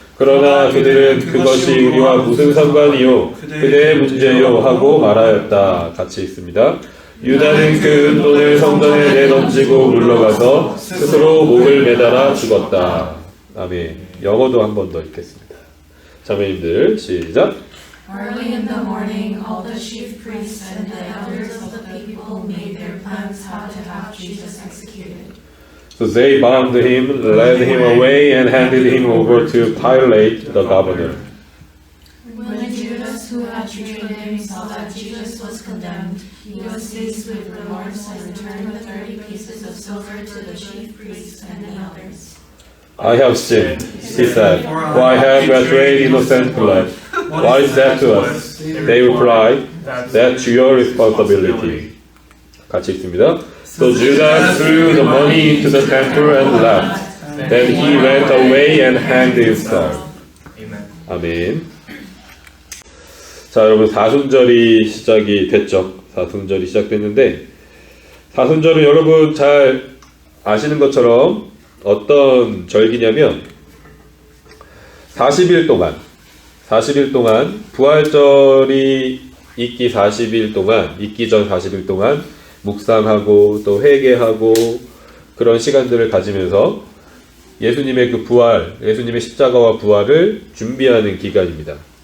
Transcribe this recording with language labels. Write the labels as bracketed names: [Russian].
[Korean] 그러나 그들은 그것이 우리와 무슨 상관이요? 그대의 문제요? 하고 말하였다. 같이 읽습니다. 유다는 그 은돈을 성전에 내던지고 물러가서 스스로 목을 매달아 죽었다. 아멘. 영어도 한 번 더 읽겠습니다. 자매님들 시작. [English] Early in the morning, all the chief priests and the elders of the people made their plans how to have Jesus executed. So they bound him, led him away, and handed him over to Pilate, the governor. When Judas, who had betrayed him, saw that Jesus was condemned, he was seized with remorse and returned the 30 pieces of silver to the chief priests and the elders. I have sinned, he said, for I have betrayed innocent blood. What is that to us? They replied, that's your responsibility. [Korean] 같이 읽습니다. [English] So Judas threw the money into the temple and left. Then he went away and hanged himself. [Korean] 아멘. 자, 여러분 사순절이 시작이 됐죠. 사순절이 시작됐는데 사순절은 여러분 잘 아시는 것처럼 어떤 절기냐면 40일 동안 부활절이 있기 40일 동안, 있기 전 40일 동안 묵상하고 또 회개하고 그런 시간들을 가지면서 예수님의 그 부활, 예수님의 십자가와 부활을 준비하는 기간입니다.